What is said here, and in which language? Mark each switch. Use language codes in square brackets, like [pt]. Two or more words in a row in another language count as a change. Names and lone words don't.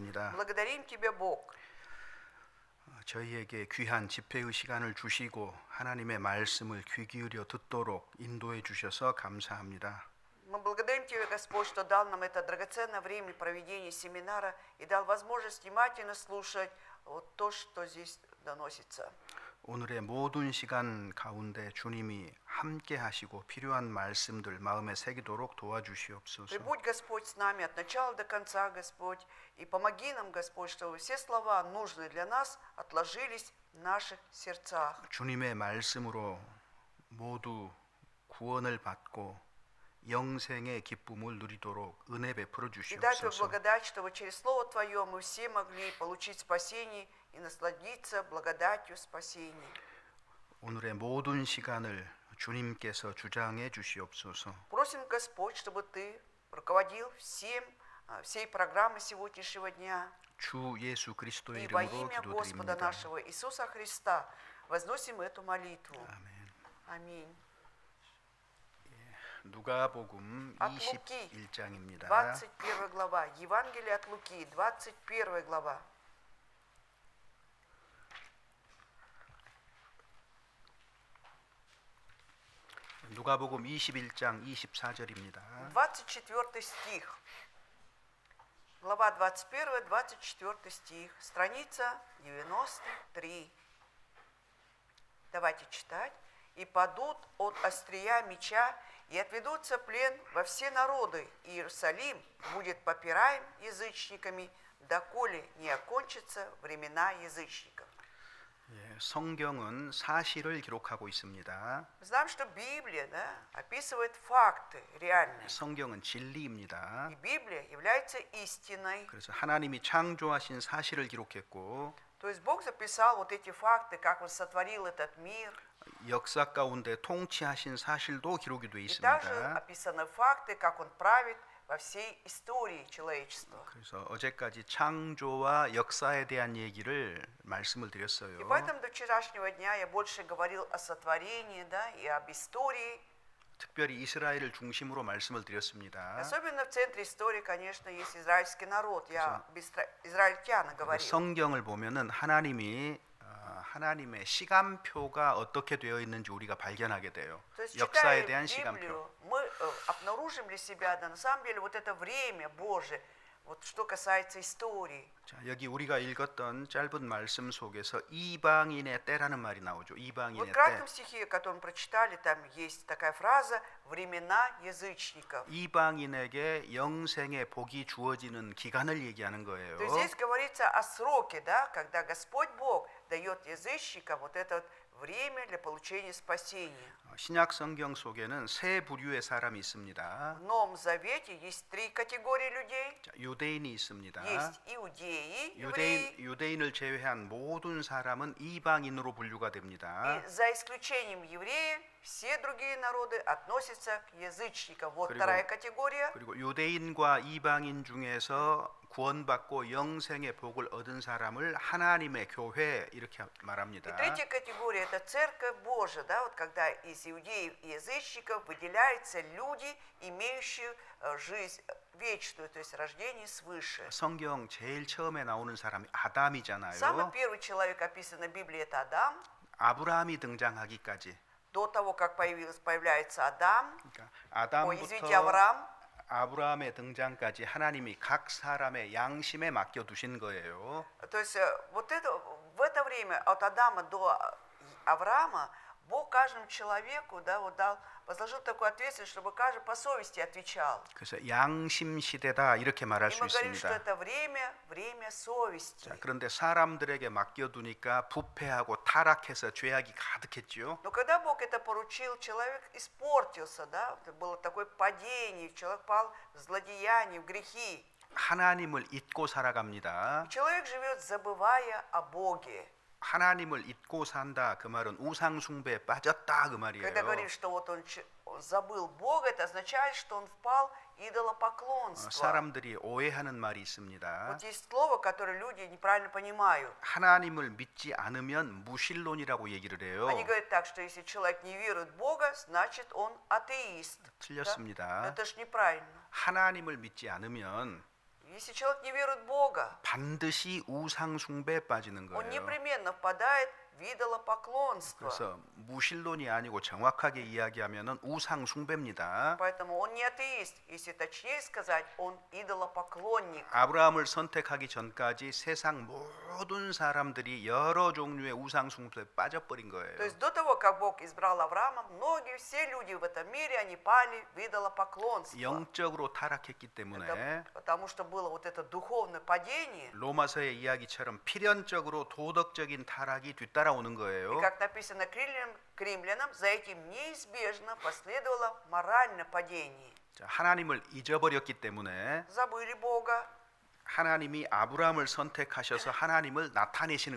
[ko] 감사합니다. [ru] Благодарим Тебя, Бог. [ko] 저희에게 귀한 집회의 시간을 주시고 하나님의 말씀을 귀 기울여 듣도록 인도해 주셔서 감사합니다. [ru] Мы благодарим Тебя, Господь, что дал нам это драгоценное время проведения семинара и дал возможность внимательно слушать вот то, что здесь доносится. [ko] 오늘의 모든 시간 가운데 주님이 함께 하시고 필요한 말씀들 마음에 새기도록 도와주시옵소서. [ru] Прибудь, Господь, с нами от начала до конца, Господь, и помоги нам, Господь, чтобы все слова, нужные для нас, отложились в наших сердцах. [ko] 주님의 말씀으로 모두 구원을 받고 영생의 기쁨을 누리도록 은혜 베풀어 [ru] И дай Тебе [ko] 주시옵소서. [ru] благодать, чтобы через Слово Твое мы все могли получить спасение и насладиться благодатью спасения. [ko] 오늘의 모든 시간을 주님께서 주장해 주시옵소서. [ru] Просим, Господь, чтобы Ты руководил всей программой сегодняшнего дня. [ko] 주 예수 그리스도의 [ru] И во [ko] 이름으로 [ru] имя Господа [ko] 기도드립니다. [ru] нашего Иисуса Христа возносим эту молитву. [ko] 아멘. [ru] Аминь. [ko] 누가복음 [ru] От Луки, [ko] 21장입니다. [ru] 21 глава. Евангелие от Луки, 21 глава. [ko] 누가복음 21장 24절입니다. [ru] 24 стих. Глава 21, 24 стих. Страница 93. Давайте читать. «И падут от острия меча, и отведутся плен во все народы, и Иерусалим будет попираем язычниками, доколе не окончатся времена язычников». [ko] 예, 성경은 사실을 기록하고 있습니다. [ru] Мы знаем, что Библия, да, описывает факты реальные. [ko] 성경은 진리입니다. [ru] И Библия является истиной. [ko] 그래서 하나님이 창조하신 사실을 기록했고 [ru] То есть Бог записал вот эти факты, как Он сотворил этот мир. [ko] 역사 가운데 통치하신 사실도 기록이 되어 [ru] И также [ko] 있습니다. [ru] описаны факты, как Он правит во всей истории человечества. [ko] 그래서 어제까지 창조와 역사에 대한 얘기를 말씀을 드렸어요. [ru] И поэтому до вчерашнего дня я больше говорил о сотворении, да, и об истории. [ko] 특별히 이스라엘을 중심으로 말씀을 드렸습니다. [ru] Особенно в центре истории, конечно, есть израильский народ. Я об израильтяна говорил. [ko] 성경을 보면은 하나님의 시간표가 어떻게 되어 있는지 우리가 발견하게 돼요. [ru] То есть, [ko] 역사에 [ru] читая [ko] 대한 [ru] Библию, [ko] 시간표. [ru] мы обнаружим для себя, да, на самом деле, вот это время Божие, вот что касается истории. [ko] 자, 여기 우리가 읽었던 짧은 말씀 속에서 이방인의 때라는 말이 나오죠. [ru] Вот [ko] 이방인의 [ru] в [ko] 때. [ru] кратком стихе, который мы прочитали, там есть такая фраза «времена язычников». [ko] 이방인에게 영생의 복이 주어지는 기간을 얘기하는 거예요. [ru] То есть здесь говорится о сроке, да, когда Господь Бог дает язычникам вот это вот время для получения спасения. [ko] 신약 성경 속에는 세 부류의 사람이 있습니다. [ru] В Новом Завете есть три категории людей. [ko] 자, 유대인이 있습니다. [ru] Есть иудеи, евреи, [ko] 유대인을 제외한 모든 사람은 이방인으로 분류가 됩니다. [ru] и за исключением евреев все другие народы относятся к язычникам. Вот [ko] 그리고- [ru] вторая категория. [ko] 그리고 유대인과 이방인 중에서 구원받고 영생의 복을 얻은 사람을 하나님의 교회 이렇게 [ru] И [ko] 말합니다. [ru] третья категория – это Церковь Божия, да, вот когда из иудеев и язычников выделяются люди, имеющие жизнь вечную, то есть рождение свыше. [ko] 성경 제일 처음에 나오는 사람이 아담이잖아요. [ru] Самый первый человек, описанный в Библии, это Адам. [ko] 아브라함이 등장하기까지. [ru] До того, как появляется Адам, [ko] 그러니까 [ru] извините, [ko] 아담부터 [ru] Авраам, [ko] 아브라함의 등장까지 하나님이 각 사람의 양심에 맡겨 두신 거예요. [ru] то есть вот это, в это время от Адама до Авраама Бог каждому человеку, да, вот возложил такую ответственность, чтобы каждый по совести отвечал. [ko] 그래서 양심 시대다 이렇게 말할 [ru] И [ko] 수 [ru] мы говорим, что [ko] 있습니다. [ru] это время совести. [ko] 자, 그런데 사람들에게 맡겨두니까 부패하고 타락해서 죄악이 가득했죠. [ru] Но когда Бог это поручил, человек испортился, да, это было такое падение, человек пал в злодеяние, в грехи. [ko] 하나님을 잊고 살아갑니다. [ru] Человек живет, забывая о Боге. [ko] 하나님을 잊고 산다 그 말은 우상 숭배에 빠졌다 그 말이에요. [ru] Когда говорит, что вот он забыл Бога, это означает, что он впал в идолопоклонство. [ko] 사람들이 오해하는 말이 있습니다. [ru] Вот есть слово, которое люди неправильно понимают. [ko] 하나님을 믿지 않으면 무신론이라고 얘기를 해요. [ru] Они говорят так, что если человек не верует в Бога, значит он атеист. [ko] 틀렸습니다. [ru] Да? Это же неправильно. [ko] 하나님을 믿지 않으면 [ru] Если человек не верует в Бога, [ko] 반드시 우상 숭배에 빠지는 [ru] он [ko] 거예요. [ru] непременно впадает в идолопоклонство. [ko] 그래서 무신론이 아니고 정확하게 이야기하면은 우상 숭배입니다. [ru] Поэтому он не атеист. Если точнее сказать, он идолопоклонник. [ko] 아브라함을 선택하기 전까지 세상 모든 사람들이 여러 종류의 우상 숭배에 빠져버린 [ru] То [ko] 거예요. [ru] есть до того, как Бог избрал Авраама, все люди в этом мире, они пали в идолопоклонство. [ko] 영적으로 타락했기 때문에 [ru] Это потому что было вот это духовное падение. [ko] 로마서의 이야기처럼 필연적으로 도덕적인 타락이 뒤따라오는 [ru] И [ko] 거예요. [ru] как написано к римлянам, за этим неизбежно последовало моральное падение. [ko] 자, 하나님을 잊어버렸기 때문에 [ru] Забыли Бога, [ko] 하나님이 아브라함을 선택하셔서 하나님을 나타내시는